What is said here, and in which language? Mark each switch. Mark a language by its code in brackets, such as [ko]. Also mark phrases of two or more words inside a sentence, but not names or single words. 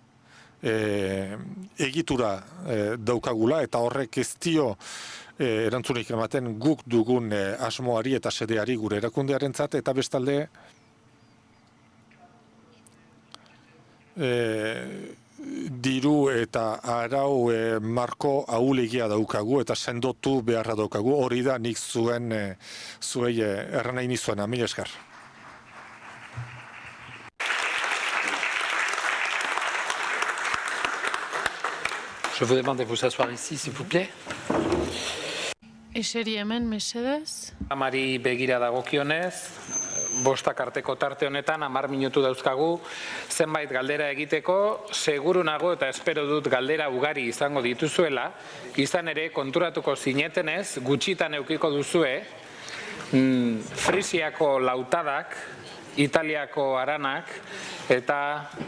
[eu] egitura daukagula, eta horrek ez dio erantzunik ematen guk dugun asmoari eta sedeari gure erakundearentzat, eta bestalde diru eta arau marko ahulegia daukagu eta sendotu beharra daukagu, hori da nik zuei erran nahi nizuena. Mila esker. [fr] Je vous demande de vous asseoir ici, s'il vous plaît. [eu] Eseri hemen, mesedez. Amari begira dagokionez, 5 arteko tarte honetan 10 minutu dauzkagu zenbait galdera egiteko, seguru nago eta espero dut galdera ugari izango dituzuela, izan ere konturatuko zinetenez, gutxitan eukiko duzue, Frisiako lautadak, Italiako aranak eta